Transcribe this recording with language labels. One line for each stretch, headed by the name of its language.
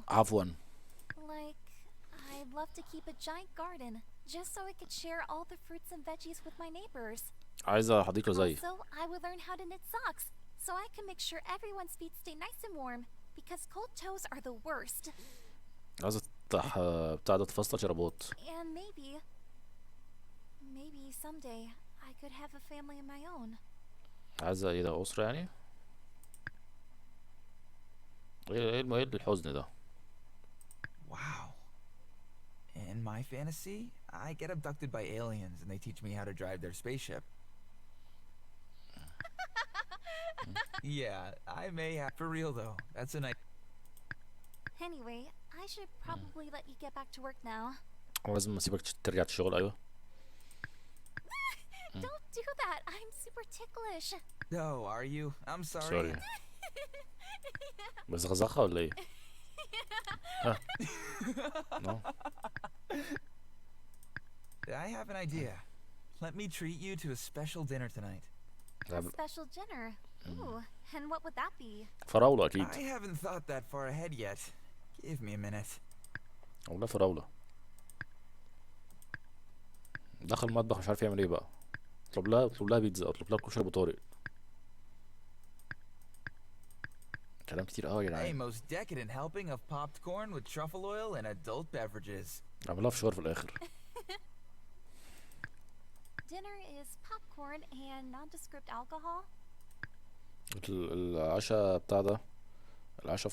Arabic: عفوا.
English: Like, I'd love to keep a giant garden just so I could share all the fruits and veggies with my neighbors.
Arabic: عايزة حديقة زي.
English: Also, I would learn how to knit socks so I can make sure everyone's feet stay nice and warm because cold toes are the worst.
Arabic: عايزة تفتح بتاع ده تفصل شرابات.
English: And maybe someday I could have a family of my own.
Arabic: عايزة ايه ده؟ أسرة يعني؟ ايه الحزن ده؟
English: Wow. In my fantasy, I get abducted by aliens and they teach me how to drive their spaceship. Yeah, I may have. For real though, that's a nice. Anyway, I should probably let you get back to work now.
Arabic: لازم اسيبك ترجع الشغل. ايوه.
English: Don't do that. I'm super ticklish. No, are you? I'm sorry. Sorry.
Arabic: بزغزغة ولا ايه؟ ها؟
English: No. I have an idea. Let me treat you to a special dinner tonight. A special dinner. Ooh, and what would that be?
Arabic: فراولة أكيد.
English: I haven't thought that far ahead yet. Give me a minute.
Arabic: والله فراولة. دخل المطبخ مش عارف يعمل ايه بقى. اطلب لها بيتزا، اطلب لها كشري ابو طارق. كلام كتير قوي يا
English: A
Arabic: جدعان.
English: most decadent helping of popped corn with truffle oil and adult beverages.
Arabic: اعملها فشار في الاخر.
English: dinner is popcorn and nondescript alcohol.
Arabic: العشاء بتاع ده، العشاء